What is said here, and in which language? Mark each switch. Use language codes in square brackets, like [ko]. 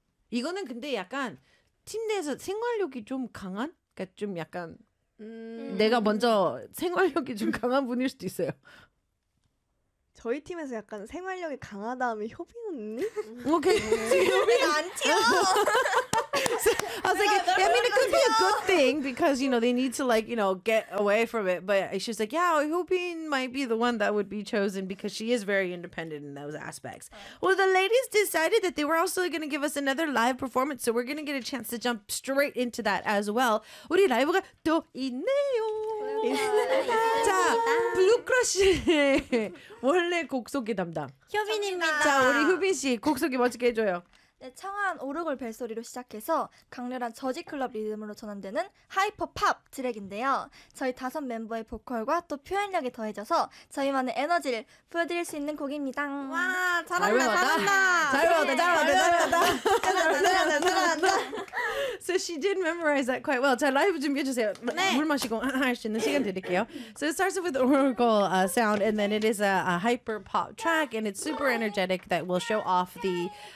[ko] 이거는 근데 약간 팀 내에서 생활력이 좀 강한? 그러니까 좀 약간 내가 먼저 생활력이 좀 강한 분일 수도 있어요. 저희 팀에서 약간 생활력이 강하다 하면 효빈 언니? 오케이. 효빈아 안 튀어. [en] I was like, I mean, it could be a good thing because, you know, they need to, like, you know, get away from it. But she's like, yeah, Hyobin might be the one that would be chosen because she is very independent in those aspects. Well, the ladies decided that they were also going to give us another live performance. So we're going to get a chance to jump straight into that as well. [ko] 우리 라이브가 또 있네요. 자, 블루크러쉬의 원래 곡 소개 담당. 효빈입니다. 자, 우리 효빈 씨, 곡 소개 멋지게 해줘요. 네, 청아한 오르골 벨소리로 시작해서 강렬한 저지클럽 리듬으로 전환되는 하이퍼팝 트랙인데요. 저희 다섯 멤버의 보컬과 또 표현력이 더해져서 저희만의 에너지를 보여드릴 수 있는 곡입니다. 와, 잘한다, 잘한다. 잘한다, 잘한다, 잘한다, 잘한다, 잘한다, 잘한다. [en] So she did memorize that quite well. [ko] 자, 라이브 준비해주세요. 네. 물 마시고 할 수 있는 시간 드릴게요. [en] So it starts with oracle sound, and then it is a hyper-pop track, and it's super energetic that will show off the...